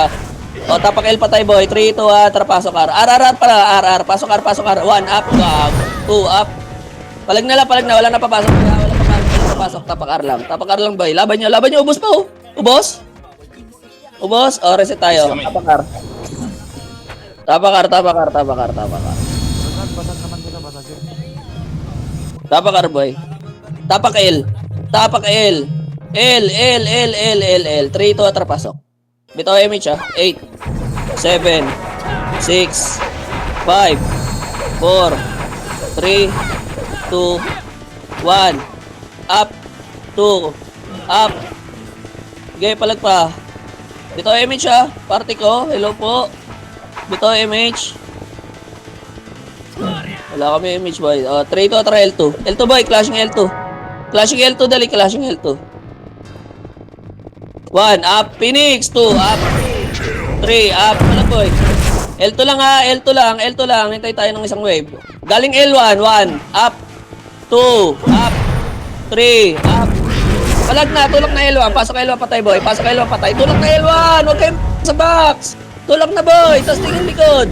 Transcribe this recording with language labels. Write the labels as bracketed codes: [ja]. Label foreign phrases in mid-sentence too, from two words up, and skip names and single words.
[tl] O, tapak L patay, boy. 3, 2, 1. Tara, pasok R. R pala. R. Pasok R. 1, up. 2, up. Palag na. Wala na papasok. Wala papasok. Tapak R lang, boy. Laban nyo. Ubos pa, oh. Ubos. O, reset tayo. Tapak R. Tapak R, boy. Tapak L. L. 3, 2, 1, pasok. Bitaw image, ha. 8, 7, 6, 5, 4, 3, 2, 1. Up. 2, up. Okay, palag pa. Bitaw image, ha. Party ko. Hello po. Bitaw image. Wala kami image, boy. 3, 2, 3, L2. L2, boy. Clashing L2. Dali. Clashing L2. 1, up. Phoenix. 2, up. 3, up. Ano, boy? L2 lang, ha. L2 lang. Hintay tayo ng isang wave. Galing L1. 1, up. 2, up. 3, up. Palag na. Tulak na L1. Pasok L1 patay, boy. Tulak na L1. Huwag kayong sa box! Tulak na, boy! Tapos tingin likod!